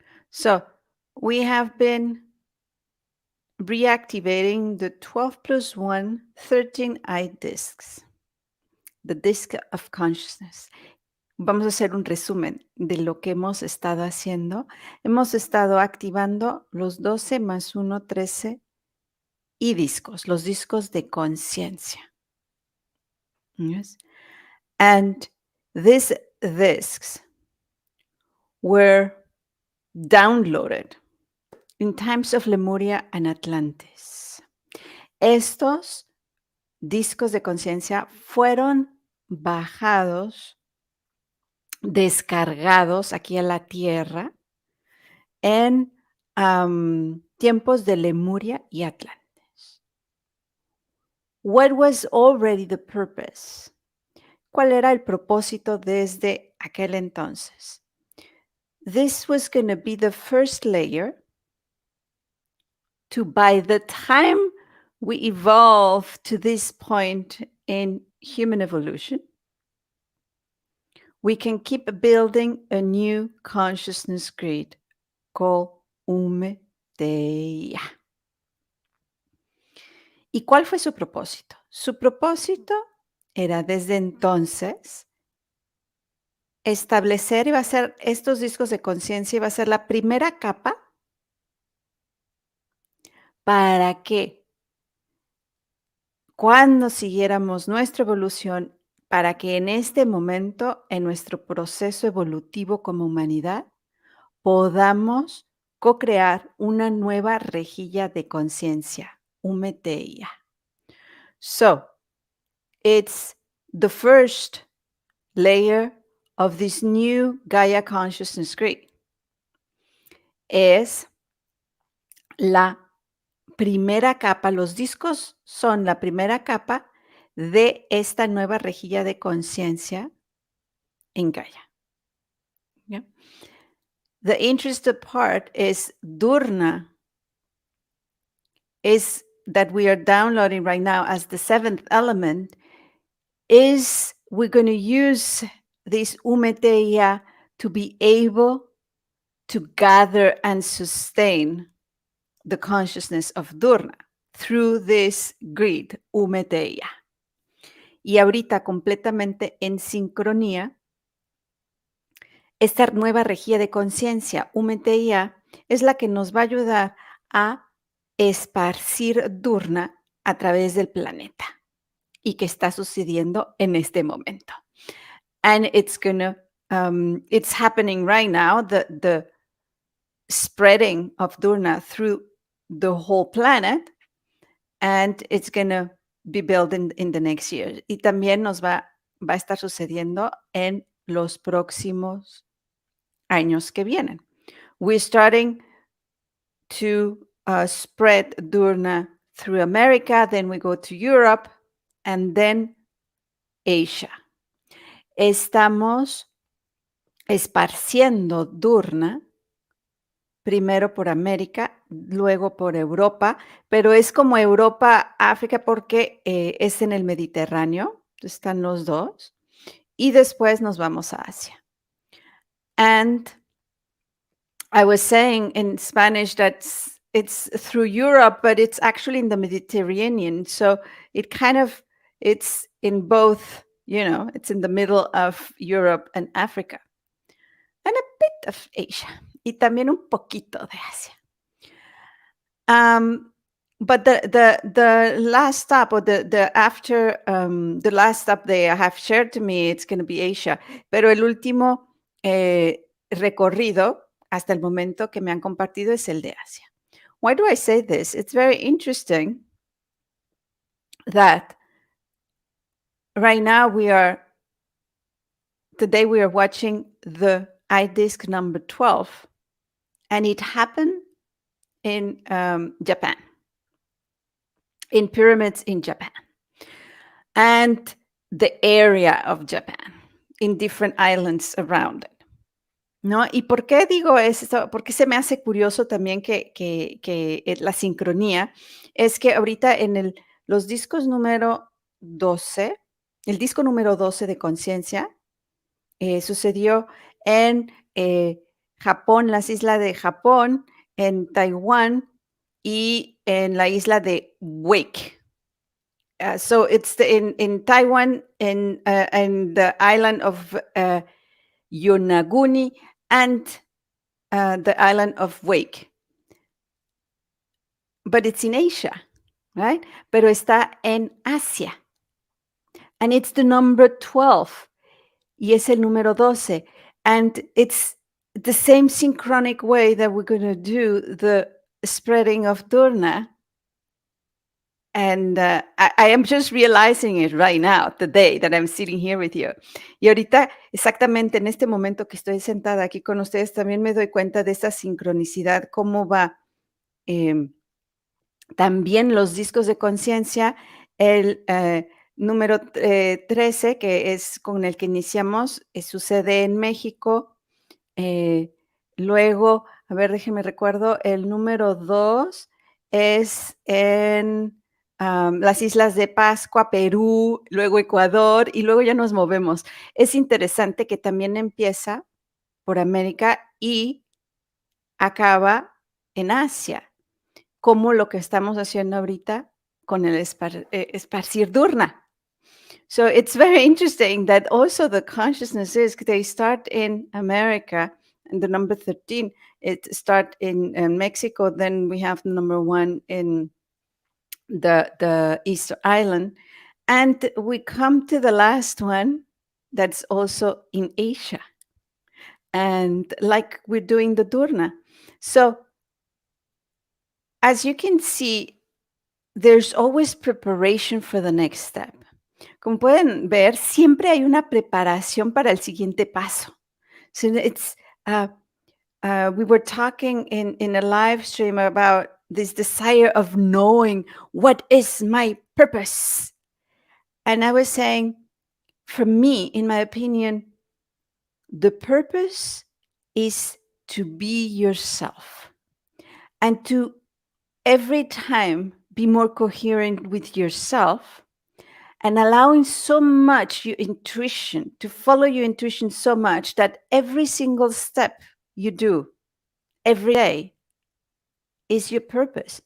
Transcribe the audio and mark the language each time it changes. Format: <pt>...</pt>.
<en>So, we have been reactivating the 12 plus 1, 13 iDiscs, the disc of consciousness.</en> <es>Vamos a hacer un resumen de lo que hemos estado haciendo. Hemos estado activando los 12 más 1, 13 y discos, los discos de conciencia.</es> <en>Yes. And these discs were downloaded in times of Lemuria and Atlantis.</en> <es>Estos discos de conciencia fueron bajados, descargados aquí a la Tierra en tiempos de Lemuria y Atlantis.</es> <en>What was already the purpose?</en> <es>¿Cuál era el propósito desde aquel entonces?</es> <en>This was going to be the first layer to, by the time we evolve to this point in human evolution, we can keep building a new consciousness grid called Umeteia.</en> <es>¿Y cuál fue su propósito? Su propósito era desde entonces establecer, iba a ser estos discos de conciencia, iba a ser la primera capa para que cuando siguiéramos nuestra evolución, para que en este momento, en nuestro proceso evolutivo como humanidad, podamos co-crear una nueva rejilla de conciencia, Umeteia.</es> <en>So, it's the first layer of this new Gaia Consciousness Grid.</en> <es>Es la primera capa, los discos son la primera capa de esta nueva rejilla de conciencia en Gaia.</es> <en>Yeah. The interesting part is Durna is that we are downloading right now as the seventh element is we're going to use this Umeteia to be able to gather and sustain the consciousness of Durna through this grid, Umeteia.</en> <es>Y ahorita completamente en sincronía, esta nueva rejilla de conciencia, Umeteia, es la que nos va a ayudar a esparcir Durna a través del planeta y que está sucediendo en este momento.</es> <en>And it's it's happening right now, the spreading of Durna through the whole planet, and it's gonna be built in the next year.</en> <es>Y también nos va a estar sucediendo en los próximos años que vienen.</es> <en>We're starting to spread Durna through America, then we go to Europe, and then Asia.</en> <es>Estamos esparciendo Durna primero por América, luego por Europa, pero es como Europa, África, porque es en el Mediterráneo, están los dos, y después nos vamos a Asia.</es> <en>And I was saying in Spanish that it's through Europe, but it's actually in the Mediterranean. So it's in both, it's in the middle of Europe and Africa, and a bit of Asia,</en> <es>y también un poquito de Asia.</es> <en>But the last stop, or the last stop they have shared to me, it's going to be Asia.</en> <es>Pero el último recorrido hasta el momento que me han compartido es el de Asia.</es> <en>Why do I say this? It's very interesting that right now today we are watching the iDisc number 12, and it happened in Japan, in pyramids in Japan, and the area of Japan, in different islands around it.</en> <es>¿No? ¿Y por qué digo esto? Porque se me hace curioso también que la sincronía es que ahorita en los discos número 12, el disco número 12 de conciencia, sucedió en Japón, las islas de Japón, en Taiwán y en la isla de Wake.</es> <en>So it's in Taiwan, in the island of Yonaguni, and the island of Wake. But it's in Asia, right?</en> <es>Pero está en Asia.</es> <en>And it's the number 12.</en> <es>Y es el número 12.</es> <en>And it's the same synchronic way that we're going to do the spreading of Durna. And I am just realizing it right now, today, that I'm sitting here with you.</en> <es>Y ahorita, exactamente en este momento que estoy sentada aquí con ustedes, también me doy cuenta de esta sincronicidad, cómo va también los discos de conciencia, el número 13, que es con el que iniciamos, sucede en México. Luego, a ver, déjenme recuerdo, el número 2 es en las Islas de Pascua, Perú, luego Ecuador, y luego ya nos movemos. Es interesante que también empieza por América y acaba en Asia, como lo que estamos haciendo ahorita con el esparcir Durna.</es> <en>So it's very interesting that also the consciousnesses, they start in America, and the number 13, it start in Mexico, then we have number 1 in the Easter Island, and we come to the last one that's also in Asia, and like we're doing the Durna. So as you can see, there's always preparation for the next step.</en> <es>Como pueden ver, siempre hay una preparación para el siguiente paso.</es> <en>So it's we were talking in a live stream about this desire of knowing what is my purpose. And I was saying, for me, in my opinion, the purpose is to be yourself and to every time be more coherent with yourself, and allowing so much your intuition, to follow your intuition so much that every single step you do every day is your purpose.</en>